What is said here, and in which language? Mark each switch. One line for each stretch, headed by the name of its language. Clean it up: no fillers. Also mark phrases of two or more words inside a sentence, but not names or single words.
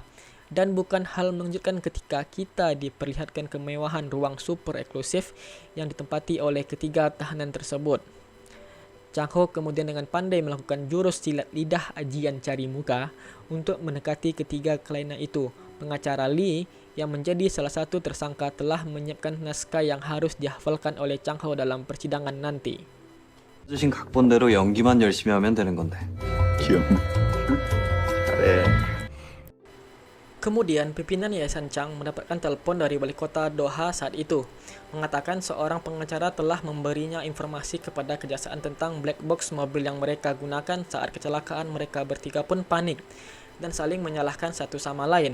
Indonesian: Dan bukan hal mengejutkan ketika kita diperlihatkan kemewahan ruang super eksklusif yang ditempati oleh ketiga tahanan tersebut. Chang Ho kemudian dengan pandai melakukan jurus silat lidah ajian cari muka untuk mendekati ketiga kliennya itu. Pengacara Lee yang menjadi salah satu tersangka telah menyiapkan naskah yang harus dihafalkan oleh Chang Ho dalam persidangan nanti.
Korean: 주신 각본대로 연기만 열심히 하면 되는 건데. 귀엽네. 잘해.
Indonesian: Kemudian pimpinan Yayasan Chang mendapatkan telepon dari wali kota Do-ha saat itu, mengatakan seorang pengacara telah memberinya informasi kepada kejaksaan tentang
English: black box
Indonesian: mobil yang mereka gunakan saat kecelakaan. Mereka bertiga pun panik dan saling menyalahkan satu sama lain.